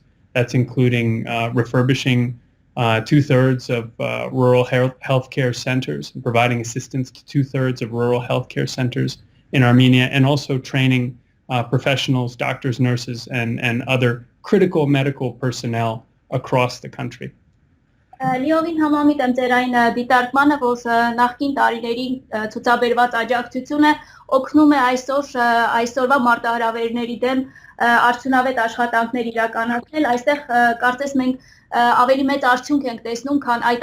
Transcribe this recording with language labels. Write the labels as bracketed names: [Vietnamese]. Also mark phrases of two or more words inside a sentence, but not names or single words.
[English] That's including refurbishing 2/3 of rural healthcare centers and providing assistance to 2/3 of rural healthcare centers in Armenia, and also training professionals, doctors, nurses, and other critical medical personnel across the country. [Armenian] Լիովին համամիտ եմ ձեր այն դիտարկմանը, որ նախկին տարիների ցուցաբերված աջակցությունը օգնում է այսօրվա մարտահրավերների դեմ արդյունավետ աշխատանքներ իրականացնել։ Այստեղ կարծես մենք ավելի մեծ արդյունք ենք տեսնում, քան այդ